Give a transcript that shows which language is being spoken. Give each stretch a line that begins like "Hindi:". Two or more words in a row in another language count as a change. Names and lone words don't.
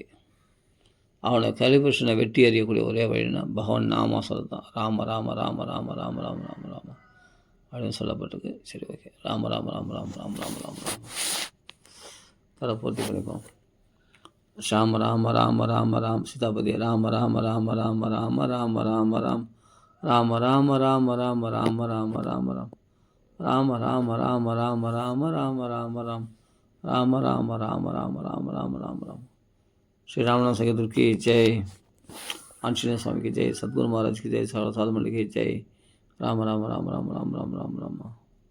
Tamil: அவனை கலிபுருஷனை வெட்டி அறியக்கூடிய ஒரே வழினா பகவான் நாம சொல்கிறது தான். ராம ராம ராம ராம ராம ராம ராம ராம அப்படின்னு சொல்லப்பட்டிருக்கு. சரி, ஓகே. ராம ராம ராம ராம ராம ராம ராம ராம தர பூர்த்தி பண்ணிப்போம். ஷாம ராம ராம ராம ராம் சீதாபதி ராம ராம ராம ராம ராம ராம ராம ராம் ராம ராம ராம ராம ராம ராம ராம ராம் ராம ராம ராம ராம ராம ராம ராம ராம் ராம ராம ராம ராம ராம ராம ராம ராம்.
Hindi: श्री रामनाम संकीर्तन की जय, आंजनेय स्वामी की जय, सद्गुरु महाराज की जय, साधु मंडली की जय,
Tamil: ராம ராம ராம ராம ராம ராம ராம ராம